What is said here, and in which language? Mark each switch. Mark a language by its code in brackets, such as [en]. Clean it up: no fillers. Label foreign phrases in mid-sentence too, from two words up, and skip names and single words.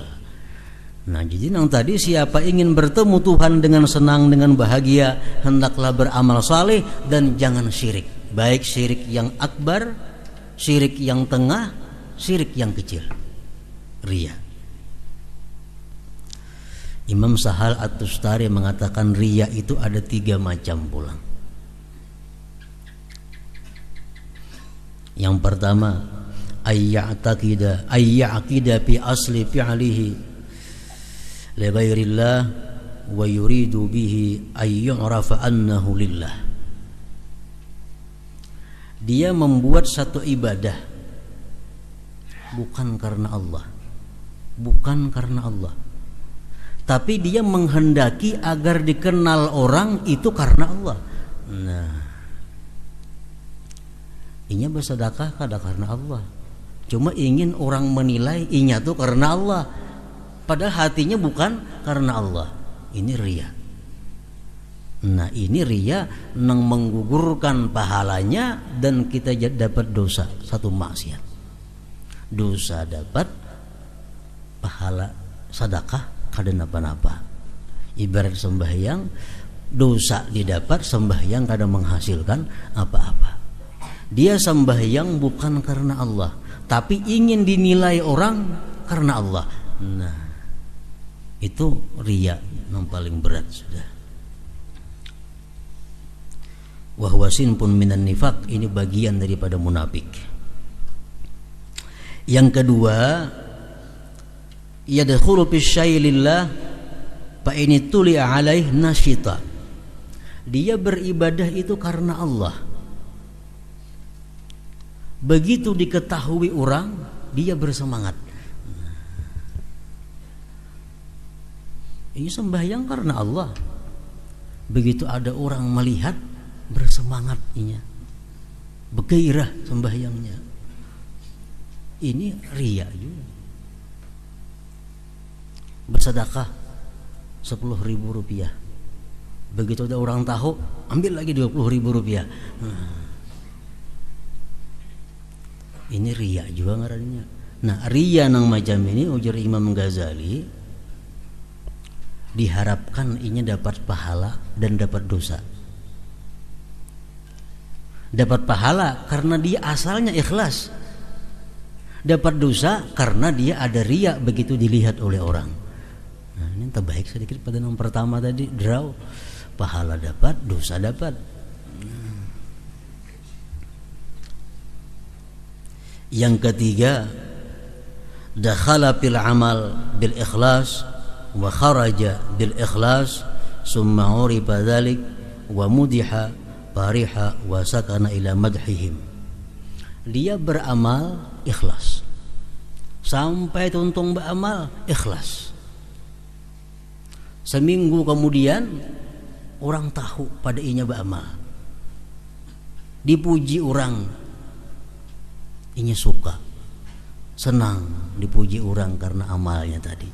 [id] Nah, jadi yang tadi, siapa ingin bertemu Tuhan dengan senang, dengan bahagia, hendaklah beramal saleh dan jangan syirik, baik syirik yang akbar, syirik yang tengah, syirik yang kecil, riya. Imam Sahal At-Tustari mengatakan riya itu ada 3 macam pula. Yang pertama, [ar] أن يعتقد في أصل فعله لغير الله ويريد به أن يعرف أنه لله. [id] Dia membuat satu ibadah bukan karena Allah, bukan karena Allah, tapi dia menghendaki agar dikenal orang itu karena Allah. [bjn] Nah, inya bersedekah kada karena Allah, cuma ingin orang menilai inya tuh karena Allah, padahal hatinya bukan karena Allah. [id] Ini riya. Nah, ini riya yang menggugurkan pahalanya dan kita dapat dosa, satu maksiat. [bjn] Dosa dapat, pahala sedekah kada napa-napa. Ibarat sembahyang, dosa didapat, sembahyang kada menghasilkan apa-apa. [id] Dia sembahyang bukan karena Allah, tapi ingin dinilai orang karena Allah. Nah, itu riya yang paling berat sudah. [ar] وهو شيء من النفاق, [id] ini bagian daripada munafik. Yang kedua, [ar] يدخل في شيء لله فإن اطلع عليه نشط. [id] Dia beribadah itu karena Allah. Begitu diketahui orang, dia bersemangat. Ini sembahyang karena Allah. [bjn] Begitu ada orang melihat, bersemangat inya, bergairah sembahyangnya. [id] Ini riya juga. Bersedekah 10.000 rupiah, begitu ada orang tahu, ambil lagi 20.000 rupiah. [bjn] Ini riya juga ngarannya. Nah, riya nang macam ini ujar Imam Ghazali, diharapkan inya dapat pahala dan dapat dosa. [id] Dapat pahala karena dia asalnya ikhlas, dapat dosa karena dia ada riya begitu dilihat oleh orang. Nah, ini terbaik sedikit pada yang pertama tadi, draw, pahala dapat, dosa dapat. Yang ketiga, [ar] دخل في العمل بالإخلاص وخرج بالإخلاص ثم عرف ذلك ومدح ففرح وسكن إلى مدحهم. [bjn] Dia beramal ikhlas, sampai tuntung beramal ikhlas. Seminggu kemudian orang tahu pada inya beramal, dipuji orang, inya suka, senang dipuji orang karena amalnya tadi.